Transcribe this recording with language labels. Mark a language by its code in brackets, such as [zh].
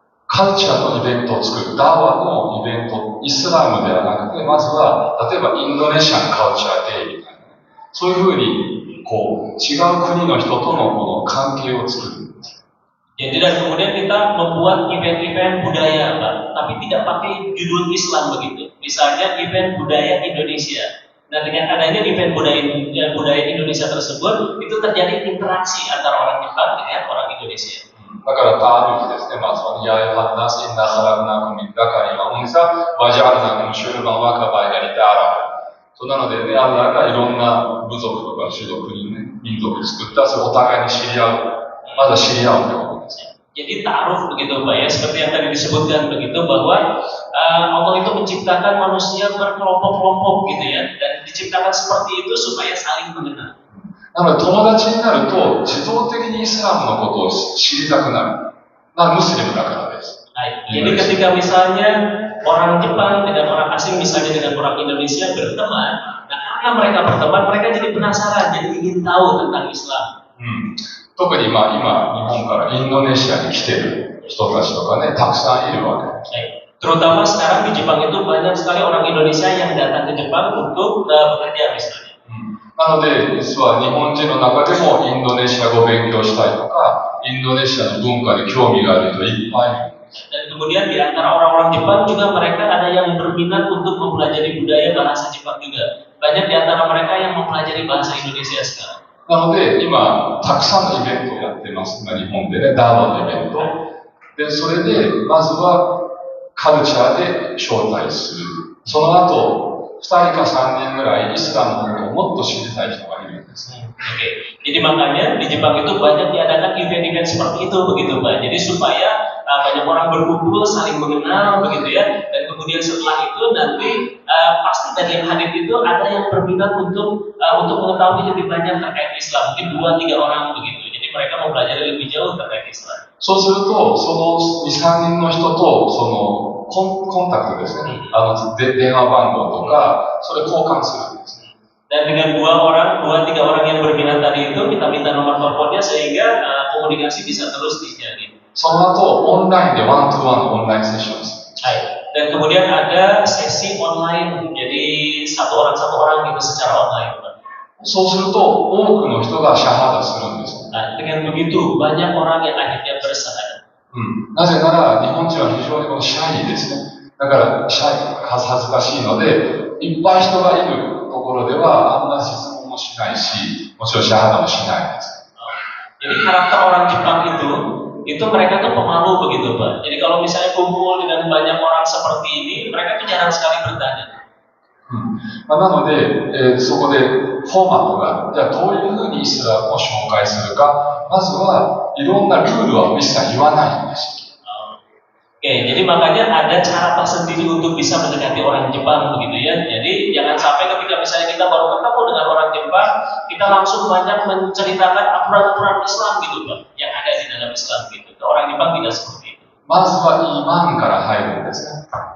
[ja] カルチャーのイベントを作る、ダワのイベント、イスラムではなくて、まずは、例えばインドネシアンカルチャーデイみたいな、そういうふうに、違う国の人とのこの関係を作るんです。 [id] Jadi dan kemudian kita membuat event-event budaya, Pak, tapi tidak pakai judul Islam begitu. Misalnya event budaya Indonesia. Nah, dengan adanya event budaya Indonesia tersebut, itu terjadi interaksi antara orang Jepang dengan orang Indonesia. だからタールフですね、まずは、ややはなしなはらなくみだかりは、うんさ、わじゃらなくシュルバンワカバイがりたら。 [ja] そうなのでね、アンラがいろんな部族とか種族にね、民族作った、それお互いに知り合う。まずは知り合うってことです。 [id] Jadi ta'aruf begitu Pak ya, seperti yang tadi disebutkan begitu bahwa Allah itu menciptakan manusia berkelompok-kelompok gitu ya, dan diciptakan seperti itu supaya saling mengenal. [ja] なので友達になると自動的にイスラムのことを知りたくなる。ムスリムだからです。 [id] Jadi ketika misalnya orang Jepang dengan orang asing, misalnya dengan orang Indonesia berteman, nah karena mereka berteman, mereka jadi penasaran, jadi ingin tahu tentang Islam. [ja] 特に今日本からインドネシアに来てる人たちとかね、たくさんいるわけです。 [id] Terutama sekarang di Jepang itu banyak sekali orang Indonesia yang datang ke Jepang untuk bekerja misalnya. [ja] なので、実は日本人の中でもインドネシア語を勉強したいとか、インドネシアの文化に興味がある人いっぱいいる。 [id] Dan kemudian di antara orang-orang Jepang juga mereka ada yang berminat untuk mempelajari budaya bahasa Jepang juga. Banyak di antara mereka yang mempelajari bahasa Indonesia sekarang. [ja] なので、今、たくさんのイベントをやってます。日本でね、ダーバのイベント。で、それで、まずはカルチャーで招待する。その後、2人か3人ぐらいイスラムのことをもっと知りたい人がいるんですね。 [id] Oke, jadi makanya di Jepang itu banyak diadakan event-event seperti itu begitu Pak. Jadi supaya banyak orang berkumpul, saling mengenal begitu ya. Dan kemudian setelah itu nanti pasti dari yang hadir itu ada yang berminat untuk mengetahui lebih banyak terkait Islam. Mungkin 2-3 orang begitu. Jadi mereka mau belajar lebih jauh terkait Islam. [ja] そうすると、その2、3人の人と、そのコンタクトですね。電話番号とか、それ交換するんですね。 [id] Dan dengan 2-3 orang yang berminat tadi itu kita minta nomor teleponnya sehingga komunikasi bisa terus dijalin. [ja] その後、オンラインでワントゥワンのオンラインセッションです。 [id] Dan kemudian ada sesi online, jadi satu orang gitu secara online. [ja] そうすると、多くの人がシャハダするんです。 [id] Nah, dengan begitu banyak orang yang akhirnya bersyahadat. [ja] なぜなら、日本人は非常にこのシャイですね。だから、恥ずかしいので、いっぱい人がいるところでは、あんま質問もしないし、もちろんシャハダもしないです。 [id] Jadi karakter orang Jepang itu mereka tuh pemalu begitu Pak. Jadi kalau misalnya kumpul dengan banyak orang seperti ini, mereka tuh jarang sekali bertanya. [ja] なので、そこでフォーマットが、じゃあどういうふうにイスラムを紹介するか、まずはいろんなルールは一切言わないんです。 [id] Oke, jadi makanya ada cara tersendiri untuk bisa mendekati orang Jepang begitu ya. Jadi jangan sampai ketika misalnya kita baru ketemu dengan orang Jepang, kita langsung banyak menceritakan aturan-aturan Islam gitu Pak, yang ada di dalam Islam gitu. Orang Jepang tidak seperti itu. [ja] まずはイーマンから入るんですね。